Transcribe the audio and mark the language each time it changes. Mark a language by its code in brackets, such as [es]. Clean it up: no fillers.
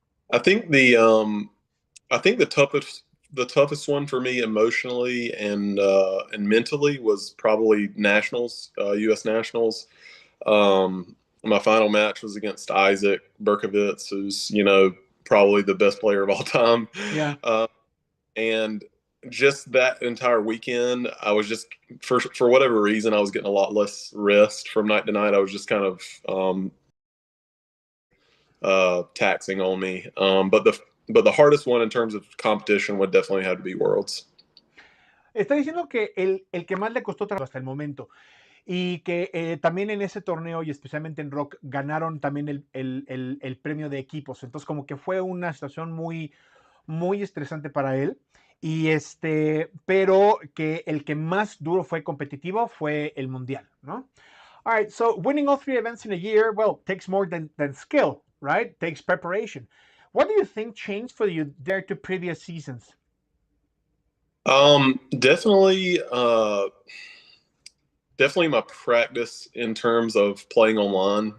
[en] I think the toughest one for me emotionally and mentally was probably Nationals, U.S. Nationals. my final match was against Isaac Berkovitz, who's, probably the best player of all time. Yeah. And just that entire weekend, I was just, for whatever reason, I was getting a lot less rest from night to night. I was just kind of taxing on me. But the hardest one in terms of competition would definitely have to be Worlds. [es] Está diciendo que el que más le costó trabajo hasta el momento y que también en ese torneo y especialmente en Rock ganaron también el premio de equipos. Entonces como que fue una situación muy, muy estresante para él. Y pero que el que más duro fue competitivo fue el Mundial, ¿no? [en] All right, so winning all 3 events in a year, well, takes more than skill, right? Takes preparation. What do you think changed for you there to previous seasons? Definitely my practice in terms of playing online.